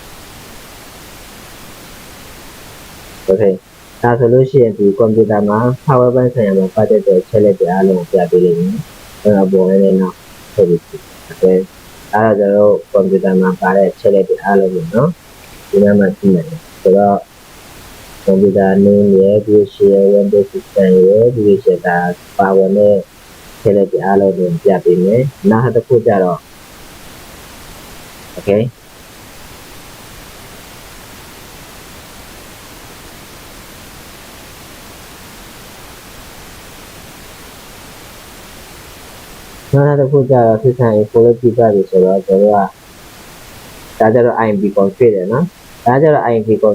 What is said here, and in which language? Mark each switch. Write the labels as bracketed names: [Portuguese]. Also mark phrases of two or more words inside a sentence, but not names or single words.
[Burmese] okay ဒါဆိုလို့ရှိရင်ဒီကွန်ပျူတာမှာ hardware ပိုင်းဆိုင်ရာမှာပါတဲ့အချက်လက်တွေအားလုံးကိုပြပေးလိမ့်မယ်ကျွန်တော်ပေါ်နေတော့ဆိုပြီး okay အဲ့ဒါကျွန်တော်ကွန်ပျူတာမှာပါတဲ့အချက်လက်တွေအားလုံးကိုနော်ဒီမှာမှကြည့်မယ်ဆိုတော့ကွန်ပျူတာ name ရဲ့ [English] visual window system [Burmese] ရဲ့ visual ဒါပါဝင်တဲ့ချက်လက်တွေအားလုံးကိုပြပေးမယ်နောက်တစ်ခုကြတော့ okay နောက်တစ်ခုကြတော့ [English] system info [Burmese] လို့ပြပြပြီဆိုတော့ကျွန်တော်ကဒါကြတော့ [English] IMP config [Burmese] တယ်နော်ဒါကြတော့ [English] IMP config